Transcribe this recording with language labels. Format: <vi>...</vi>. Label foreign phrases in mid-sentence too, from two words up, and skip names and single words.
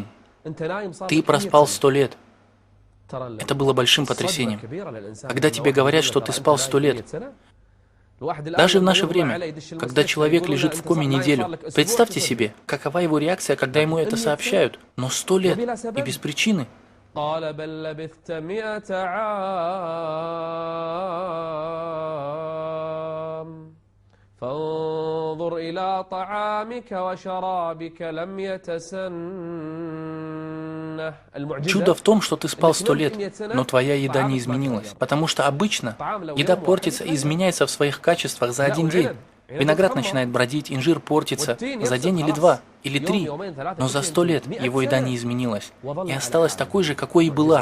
<ru>Ты проспал 100 лет». Это было большим потрясением. Когда тебе говорят, что ты спал 100 лет, Даже в наше время, когда человек лежит в коме неделю, представьте себе, какова его реакция, когда ему это сообщают. Но 100 лет и без причины.</ru> <ar>قال بل لبثت 100 عام فانظر إلى طعامك وشرابك لم يتسنه.</ar> <ru>Чудо в том, что ты спал 100 лет, но твоя еда не изменилась, потому что обычно еда портится и изменяется в своих качествах за один день. Виноград начинает бродить, инжир портится за день или два, или три, но за 100 лет его еда не изменилась и осталась такой же, какой и была.</ru>